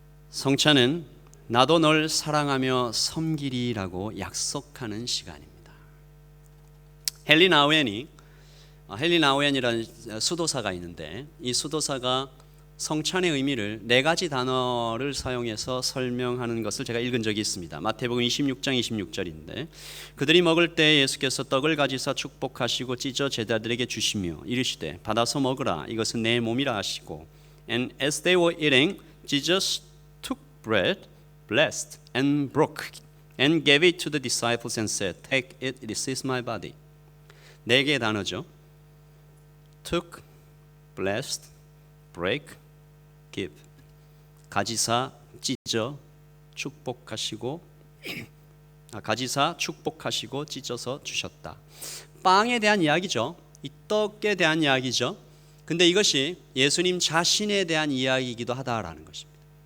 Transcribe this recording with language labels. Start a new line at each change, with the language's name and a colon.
Korean: 성찬은 나도 널 사랑하며 섬기리라고 약속하는 시간입니다. 헨리 나우엔이라는 수도사가 있는데 이 수도사가 성찬의 의미를 네 가지 단어를 사용해서 설명하는 것을 제가 읽은 적이 있습니다. 마태복음 26장 26절인데 그들이 먹을 때 예수께서 떡을 가지사 축복하시고 찢어 제자들에게 주시며 이르시되 받아서 먹으라 이것은 내 몸이라 하시고
English: And as they were eating, Jesus took bread, blessed and broke and gave it to the disciples and said, Take it, this is my body.
Korean: 네 개의 단어죠.
English: Took, blessed, break, give.
Korean: 가지사, 찢어, 축복하시고 가지사, 축복하시고 찢어서 주셨다. 빵에 대한 이야기죠. 이 떡에 대한 이야기죠. 근데 이것이 예수님 자신에 대한 이야기이기도 하다라는 것입니다.